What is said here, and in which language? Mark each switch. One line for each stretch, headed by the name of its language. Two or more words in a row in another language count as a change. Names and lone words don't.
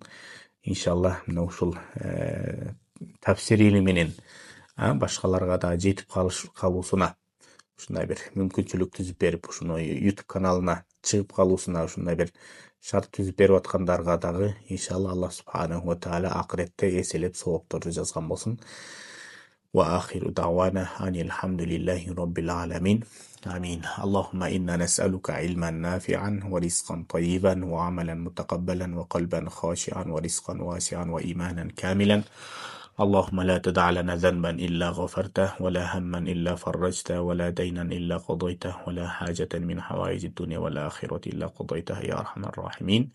Kyrgyz: Иншалла мына ушул тафсир илиминин башкаларга да жетип калуусуна ушундай бир мүмкүнчүлүк түзүп берип, ушуну YouTube каналына чыгып калуусуна ушундай бир шарт түзүп берип аткандарга дагы иншалла
Arabic: الله سبحانه وتعالى
Kyrgyz: акыретте эселеп соопторду жазган болсун.
Arabic: وآخر دعوانا أن الحمد لله رب العالمين. Amin. اللهم إنا نسألك علما نافعا ورزقا طيبا وعملا متقبلا وقلبا خاشعا ورزقا واسعا وإيمانا كاملا. اللهم لا تدع لنا ذنبا إلا غفرته ولا هما إلا فرجته ولا دينا إلا قضيته ولا حاجة من حوائج الدنيا والآخرة إلا قضيتها يا أرحم الراحمين.